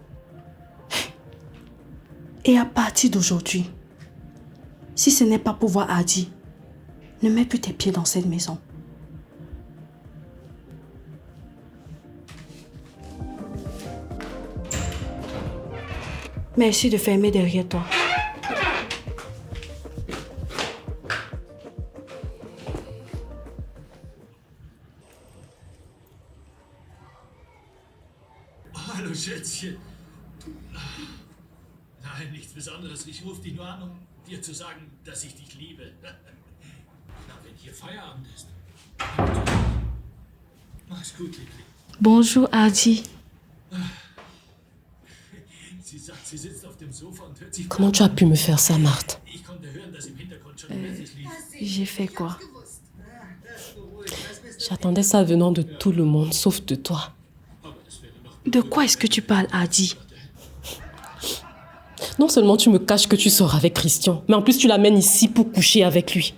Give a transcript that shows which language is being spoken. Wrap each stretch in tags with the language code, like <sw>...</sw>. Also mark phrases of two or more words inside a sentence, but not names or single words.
<fr>Et à partir d'aujourd'hui, si ce n'est pas pour voir Hardy, ne mets plus tes pieds dans cette maison. Merci de fermer derrière toi.</fr> <de>Hallo Schätzchen. Nein, nichts Besonderes. Ich rufe dich nur an, um dir zu sagen, dass ich dich liebe. Na, wenn hier Feierabend ist. Mach's gut, Liebling.</de> <fr>Bonjour, Hardy.</fr> <de>Sie sagt, sie sitzt auf dem Sofa und hört sich...</de> <fr>Comment tu as pu me faire ça, Marthe?</fr> <de>Ich konnte hören, dass im Hintergrund schon Messes lief.</de> <fr>J'ai fait quoi? J'attendais ça venant de tout le monde, sauf de toi. De quoi est-ce que tu parles, Hardy? Non seulement tu me caches que tu sors avec Christian, mais en plus tu l'amènes ici pour coucher avec lui.</fr>